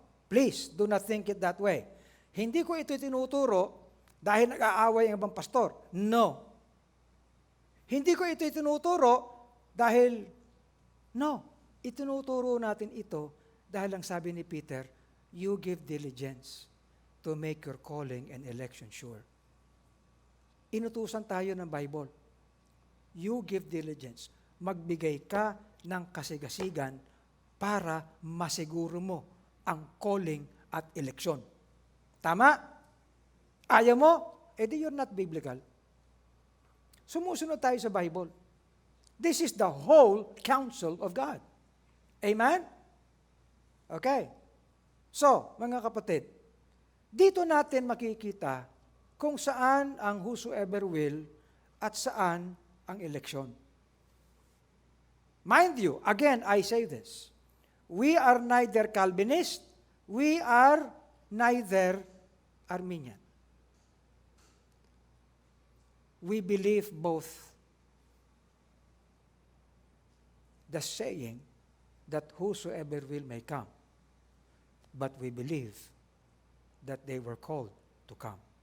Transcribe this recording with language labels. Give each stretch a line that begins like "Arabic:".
English: Please, do not think it that way.
Filipino: Hindi ko ito itinuturo dahil nag-aaway ang ibang pastor. No. Hindi ko ito itinuturo dahil, no. Itinuturo natin ito dahil ang sabi ni Peter,
English: you give diligence to make your calling and election sure.
Filipino: Inutusan tayo ng Bible.
English: You give diligence.
Filipino: Magbigay ka ng kasigasigan para masiguro mo ang calling at eleksyon. Tama? Ayaw mo? Edi
English: you're not biblical.
Filipino: Sumusunod tayo sa Bible.
English: This is the whole counsel of God. Amen? Okay.
Filipino: So, mga kapatid, dito natin makikita kung saan ang
English: whosoever will
Filipino: at saan ang eleksyon.
English: Mind you, again, I say this. We are neither Calvinist, we are neither Arminian. We believe both the saying that whosoever will may come, but we believe that they were called to come.